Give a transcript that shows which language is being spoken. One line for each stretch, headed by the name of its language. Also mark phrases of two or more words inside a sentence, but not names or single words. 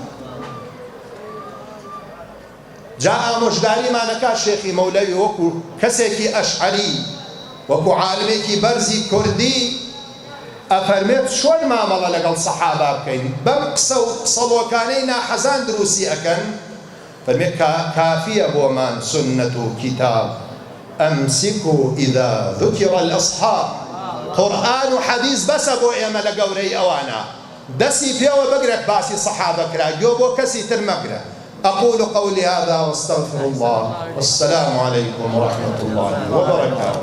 Central Kurdish: جا ئامۆژگاریمانەکە شێخی مەولەوی وەکو کەسێکی ئەشعەری، وەکو عالمێکی بەرزی کوردی ئەفەرمێت چۆن مامەڵە لەگەڵ سەحابە بکەین بەم قسە و قسەڵۆکانەی ناحەزان دروستی ئەکەن. فەرمێت کافیە بۆمان سنەت و کیتاب،
Arabic: ئەمسیکوا ئیذا ذوکر الأصحاب.
Central Kurdish: قورئان و حەدیث بەسە بۆ ئێمە لە گەورەی ئەوانە، دەستی پێوە بگرێت باسی سەحابە کرا، گوێ بۆ کەسی تر مەگرە.
Arabic: أقول قولي هذا واستغفر الله، والسلام عليكم ورحمة الله وبركاته.